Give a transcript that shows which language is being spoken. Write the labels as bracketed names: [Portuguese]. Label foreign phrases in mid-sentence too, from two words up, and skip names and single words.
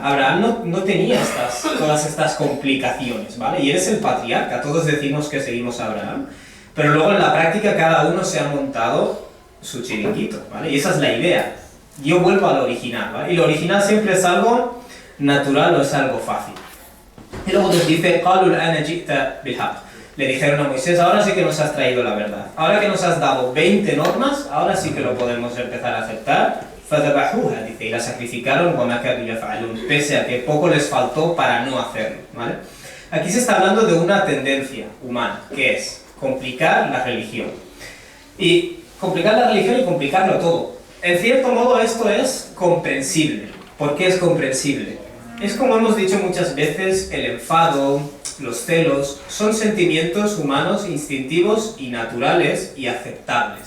[Spanish] Abraham no tenía todas estas complicaciones, ¿vale? Y eres el patriarca, todos decimos que seguimos a Abraham, pero luego en la práctica cada uno se ha montado su chiringuito, ¿vale? Y esa es la idea. Yo vuelvo al original, ¿vale? Y lo original siempre es algo natural o es algo fácil. Y luego nos dice, [Arabic] قَالُوا الْآنَ جِئْتَ بِالْحَقِّ. [Spanish] Le dijeron a Moisés, ahora sí que nos has traído la verdad. Ahora que nos has dado 20 normas, ahora sí que lo podemos empezar a aceptar. فَذَبَحُوهَا, dice, y la sacrificaron, [Arabic] وَمَا كَادُوا يَفْعَلُونَ, [Spanish] pese a que poco les faltó para no hacerlo, ¿vale? Aquí se está hablando de una tendencia humana, que es complicar la religión. Y complicar la religión y complicarlo todo. En cierto modo esto es comprensible. ¿Por qué es comprensible? Es como hemos dicho muchas veces, el enfado, los celos, son sentimientos humanos instintivos y naturales y aceptables.